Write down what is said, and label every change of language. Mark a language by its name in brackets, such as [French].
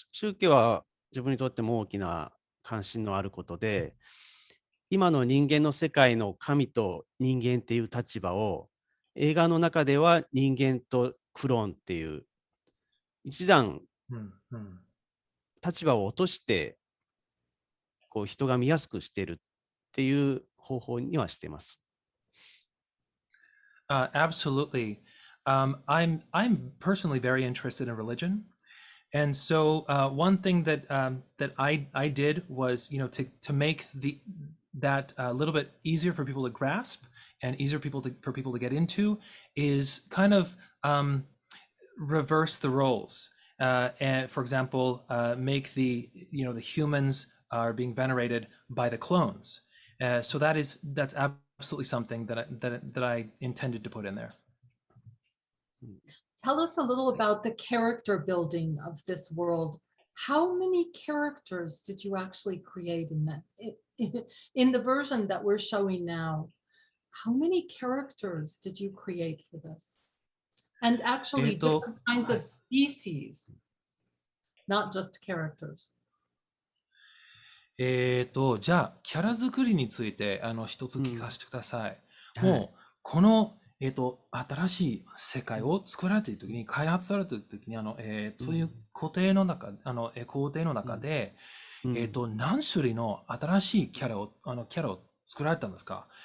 [Japanese] 宗教は自分にとっても大きな関心のあることで、今の人間の世界の神と人間っていう立場を、映画の中では人間とクローンっていう、一段立場を落として、こう人が見やすくしてるっていう方法にはしてます。 [English] Absolutely. I'm personally very interested in religion. And so one thing that that I did was, to make that a little bit easier for people to grasp and easier for people to get into is kind of um, reverse the roles. And for example, make the humans are being venerated by the clones. So that's absolutely something that I intended to put in there. Tell us a little about the character building of this world. How many characters did you actually create in that? In the version that we're showing now, how many characters did you create for this? And actually different kinds of species, not just characters. [Japanese] じゃあ、キャラ作りについて、一つ聞かせてください。はい。もう、この、新しい世界を作られているときに、開発されているときに、そういう工程の中で、何種類の新しいキャラを作られたんですか？